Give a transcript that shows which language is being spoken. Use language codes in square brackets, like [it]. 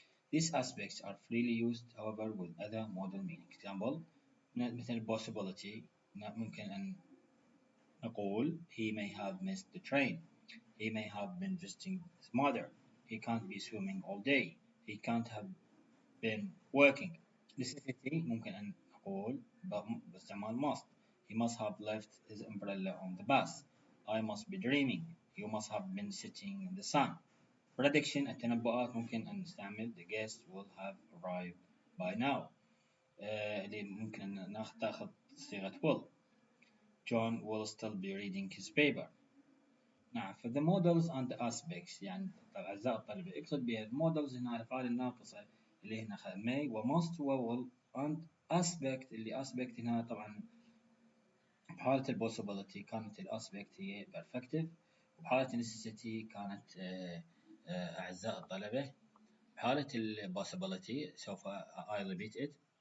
[en] These aspects are freely used, however, with other modal meaning. Example, مثل possibility [ar] ممكن أن نقول [en] he may have missed the train. He may have been visiting his mother. He can't be swimming all day. He can't have been working. [ar] Necessity ممكن أن نقول باستعمال must. [en] He must have left his umbrella on the bus. I must be dreaming. You must have been sitting in the sun. Prediction التنبؤات [ar] ممكن أن نستعمل [en] the guest will have arrived by now. [ar] اللي ممكن أن ناخذ صيغة will. [en] John will still be reading his paper. [ar] نعم فthe models and the aspects يعني أعزائي الطلبة اقصد بها models هنا الأفعال الناقصة اللي هنا may و must و will and aspect اللي aspect هنا طبعا بحالة ال possibility كانت ال aspect هي perfective وبحالة ال necessity كانت أعزائي الطلبة بحالة ال possibility سوف [en] I repeat it